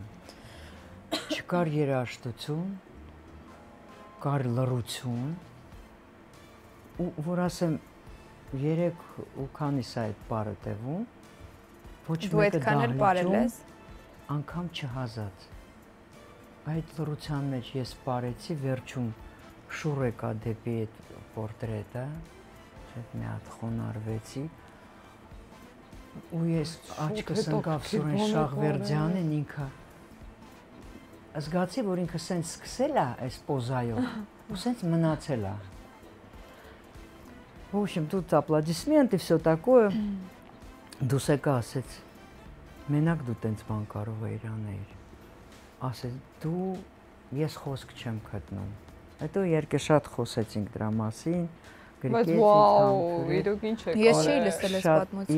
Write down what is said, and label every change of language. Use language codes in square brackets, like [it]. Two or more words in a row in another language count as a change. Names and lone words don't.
[hy] Չկար երաժշտություն, կար լռություն։ Ու որ ասեմ 3 ու քանիս է այդ պարը տևում, ոչ մեկը դահլիճում անգամ չհազած։ Այդ լռության մեջ ես պարեցի, վերջում շուռ եկա դեպի այդ պորտրետը, այդ մի հատ խոնարհվեցի, ու ես աչքս ընկավ Սուրեն Շահվերդյանին, ինքը զգացի, որ ինքը սենց սկսել է այս պոզայով, ու սենց մնացել է։ [ru] В общем, тут аплодисменты, все такое. [hy] Դուսեկա ասեց, մենակ դու տենց բան կարող էիր անել։ Ասեց, դու ես խոսք չեմ գտնում։ Հետո երկը շատ խոսեցինք դրա մասին, Բայց վաու, իրոք ինչ է կարել։ Ես չէի լսել այս պատմությունը։